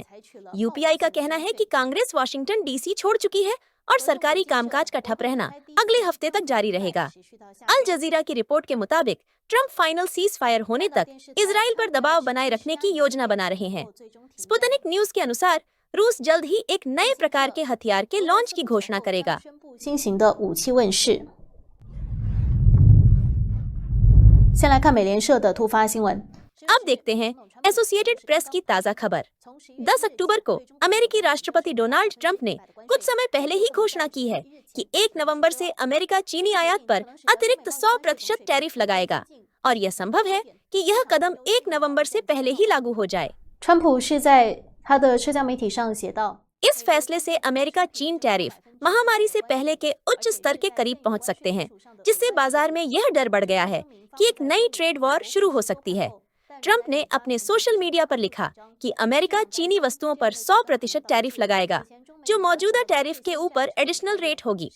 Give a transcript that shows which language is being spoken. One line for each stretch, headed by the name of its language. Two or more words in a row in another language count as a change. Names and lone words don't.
Hindi: यूपीआई का कहना है कि कांग्रेस वाशिंगटन डीसी छोड़ चुकी है और सरकारी कामकाज का ठप रहना अगले हफ्ते तक जारी रहेगा। अल जजीरा की रिपोर्ट के मुताबिक ट्रंप
English: final ceasefire
Hindi: होने तक इजराइल पर दबाव बनाए रखने की योजना बना रहे हैं। स्पुतनिक न्यूज के अनुसार रूस जल्द ही एक नए प्रकार के हथियार के लॉन्च की घोषणा करेगा।
Chinese: 新型的武器问世。先来看美联社的突发新闻。
Hindi: अब देखते हैं एसोसिएटेड प्रेस की ताजा खबर। 10 अक्टूबर को अमेरिकी राष्ट्रपति डोनाल्ड ट्रंप ने कुछ समय पहले ही घोषणा की है कि 1 नवंबर से अमेरिका चीनी आयात पर अतिरिक्त 100% टैरिफ लगाएगा और यह संभव है कि यह कदम 1 नवंबर से पहले ही लागू हो जाए।
Chinese: 川普是在他的社交媒体上写道：
Hindi: इस फैसले से अमेरिका चीन टैरिफ महामारी से पहले के उच्च स्तर के करीब पहुंच सकते हैं, जिससे बाजार में यह डर बढ़ गया है कि एक नई
English: trade war
Hindi: शुरू हो सकती है। ट्रंप ने अपने
English: social media
Hindi: पर लिखा कि अमेरिका चीनी वस्तुओं पर 100% टैरिफ लगाएगा, जो मौजूदा टैरिफ के ऊपर
English: additional rate
Hindi: होगी।